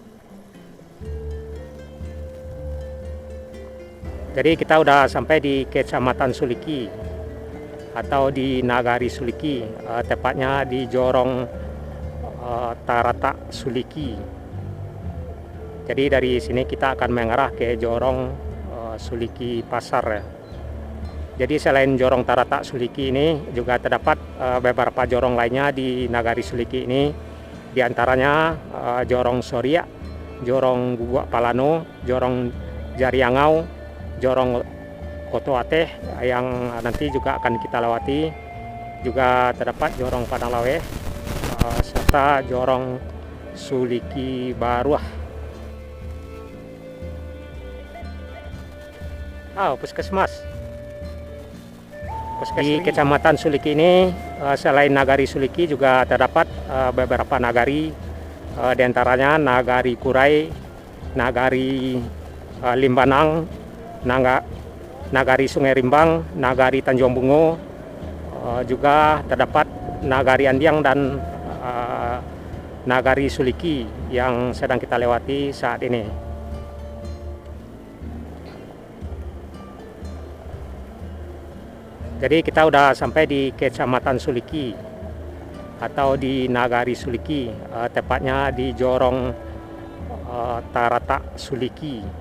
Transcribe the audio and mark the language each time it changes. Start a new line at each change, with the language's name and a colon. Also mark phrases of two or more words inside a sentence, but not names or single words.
Indonesian: Jadi kita udah sampai di Kecamatan Suliki atau di Nagari Suliki, tepatnya di Jorong Taratak Suliki. Jadi dari sini kita akan mengarah ke Jorong Suliki Pasar ya. Jadi selain Jorong Taratak Suliki ini juga terdapat beberapa jorong lainnya di Nagari Suliki ini. Di antaranya Jorong Soria, Jorong Gugua Palano, Jorong Jariangau, Jorong Koto Ateh yang nanti juga akan kita lewati. Juga terdapat Jorong Padang Lawe serta Jorong Suliki Baruah. Puskesmas. Di Kecamatan Suliki ini selain Nagari Suliki juga terdapat beberapa nagari, diantaranya Nagari Kurai, Nagari Limbanang, Nagari Sungai Rimbang, Nagari Tanjung Bungo, juga terdapat Nagari Andiang dan Nagari Suliki yang sedang kita lewati saat ini. Jadi kita udah sampai di Kecamatan Suliki atau di Nagari Suliki, tepatnya di Jorong Taratak Suliki.